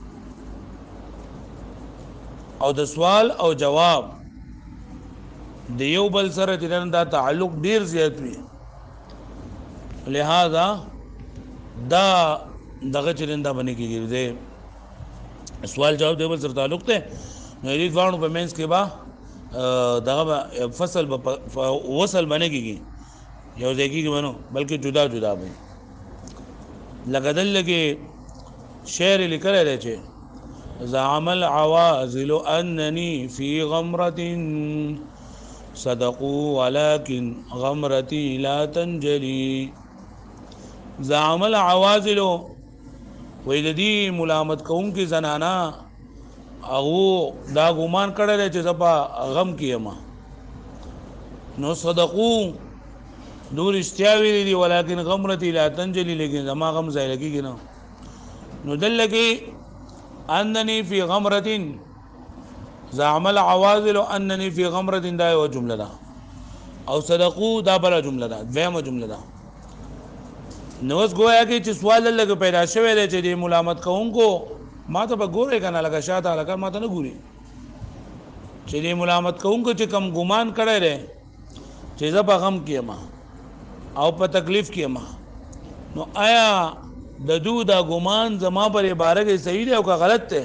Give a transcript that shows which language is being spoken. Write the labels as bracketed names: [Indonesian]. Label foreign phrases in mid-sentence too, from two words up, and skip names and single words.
[Pashto] او د سوال او جواب د یو بل سره چې دا تعلق ډیر زیات وي، لہذا دا دغه چې دا باندې کېږي د سوال جواب د یو بل سره تعلق دی. نو دې دوانو په منځ کې به دغه فصل وصل باندې کېږي، یو ځای کېږي بنو بلکې جدا جدا به. لکه دلته کې شعر لیکلی دی چې [Arabic] زعم العوازل انني في غمرة صدقوا ولكن غمرتي لا تنجلي. زعم العوازل [Pashto] وې د دې ملامت کوونکې زنانا هغو دا ګمان کړی دی چې زه په غم کې یم. نو صدقو دوی رښتیا ویلي دي، [Arabic] ولکن غمرتي لا تنجلي، [Pashto] لیکن زما غم ځایله کېږي نه. نو دلته کې [Arabic] انني في غمرة، زعم العوازل انني في غمرة [Pashto] دا یو جمله ده، او صدقو دا بله جمله ده، دویمه جمله ده. نو اوس ګویا کې چې سوال لږ پیدا شوی دی چې د ملامت کوونکو ما ته به ګورې که نه، لکه شاته هلکه ما ته نه ګوري، چې د ملامت کوونکو چې کم ګمان کړی دی چې زه په غم کې یم او په تکلیف کې یم، نو آیا د دو دا ګمان زما پر عباره کې صحیح دی او که غلط دی؟